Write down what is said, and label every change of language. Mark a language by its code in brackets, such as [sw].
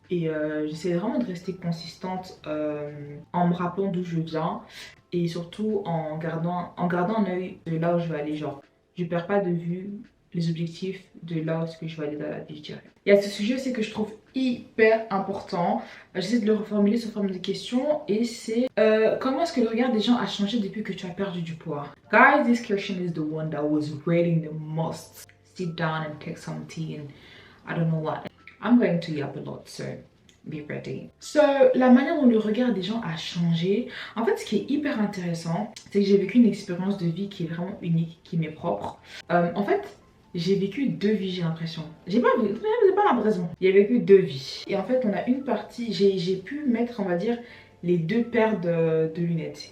[fr] Et j'essaie vraiment de rester consistante en me rappelant d'où je viens et surtout en gardant un œil de là où je vais aller. Genre, je perds pas de vue les objectifs de là où est-ce que je vais aller dans la vie, je dirais. Il y a ce sujet aussi que je trouve hyper important. J'essaie de le reformuler sous forme de question et c'est comment est-ce que le regard des gens a changé depuis que tu as perdu du poids? [en] Guys, this question is the one that was rating the most. Sit down and take some tea and I don't know what. I'm going to yap a lot, so be ready. [fr] So, la manière dont le regard des gens a changé, en fait, ce qui est hyper intéressant, c'est que j'ai vécu une expérience de vie qui est vraiment unique, qui m'est propre. En fait, j'ai vécu 2 vies, j'ai l'impression. J'ai pas l'impression. J'ai vécu 2 vies. Et en fait, on a une partie, j'ai pu mettre, on va dire, les 2 paires de lunettes.